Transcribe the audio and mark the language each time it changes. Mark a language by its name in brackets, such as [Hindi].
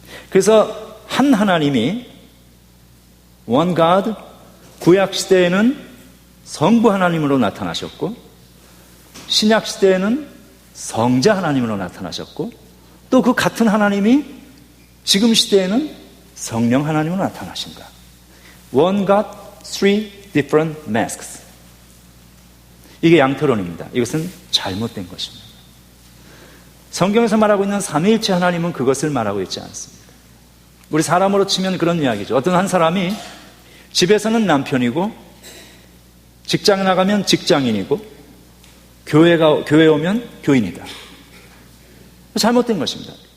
[Korean] 그래서 한 하나님이 [English] One God, [Korean] 구약 시대에는 성부 하나님으로 나타나셨고, 신약 시대에는 성자 하나님으로 나타나셨고, 또 그 같은 하나님이 지금 시대에는 성령 하나님으로 나타나신 거야. [English] One God, three different masks. [Korean] 이게 양태론입니다. 이것은 잘못된 것입니다. 성경에서 말하고 있는 삼위일체 하나님은 그것을 말하고 있지 않습니다. 우리 사람으로 치면 그런 이야기죠. 어떤 한 사람이 집에서는 남편이고, 직장 나가면 직장인이고, 교회 오면 교인이다. 잘못된 것입니다.